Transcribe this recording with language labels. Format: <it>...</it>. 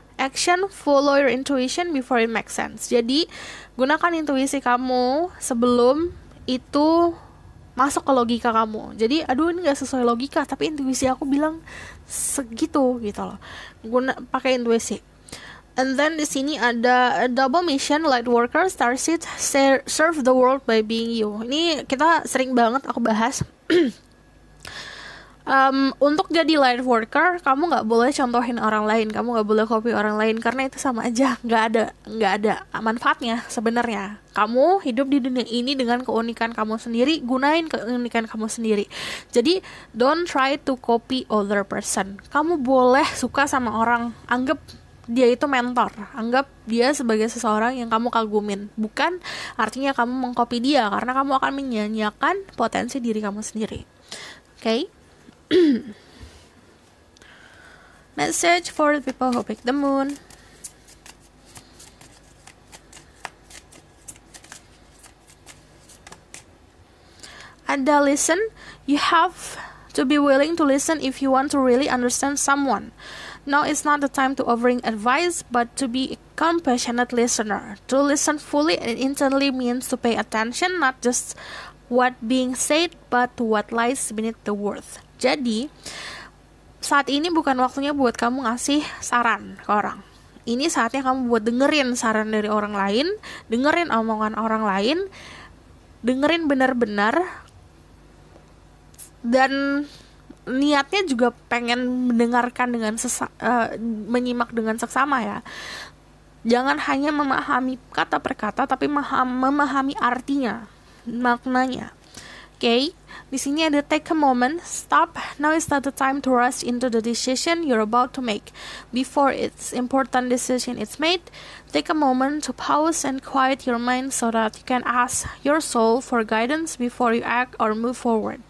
<en>action, follow your intuition before it makes sense.</en> <id>Jadi gunakan intuisi kamu sebelum itu masuk ke logika kamu. Jadi aduh ini nggak sesuai logika, tapi intuisi aku bilang segitu gitu loh. Pakai intuisi.</id> <en>And then</en> <id>di sini ada</id> <en>double mission, light worker, starseed, serve the world by being you.</en> <id>Ini kita sering banget aku bahas. Untuk jadi light worker, kamu nggak boleh contohin orang lain, kamu nggak boleh copy orang lain, karena itu sama aja nggak ada manfaatnya sebenarnya. Kamu hidup di dunia ini dengan keunikan kamu sendiri, gunain keunikan kamu sendiri.</id> <en>Jadi don't try to copy other person.</en> <id>Kamu boleh suka sama orang, anggap dia itu mentor, anggap dia sebagai seseorang yang kamu kagumin. Bukan artinya kamu mengcopy dia, karena kamu akan menyanyiakan potensi diri kamu sendiri.</id> <en>Okay? Message for the people who pick the moon. Ada listen. You have to be willing to listen if you want to really understand someone. Now is not the time to offering advice, but to be a compassionate listener. To listen fully and intently means to pay attention, not just what being said, but to what lies beneath the words.</en> <id>Jadi, saat ini bukan waktunya buat kamu ngasih saran ke orang. Ini saatnya kamu buat dengerin saran dari orang lain, dengerin omongan orang lain, dengerin benar-benar, dan niatnya juga pengen mendengarkan dengan menyimak dengan seksama ya. Jangan hanya memahami kata per kata, tapi memahami artinya, maknanya.</id> <en>Okay,</en> <id>di sini ada</id> <en>take a moment, stop. Now is not the time to rush into the decision you're about to make. Before it's important decision is made, take a moment to pause and quiet your mind so that you can ask your soul for guidance before you act or move forward.</en>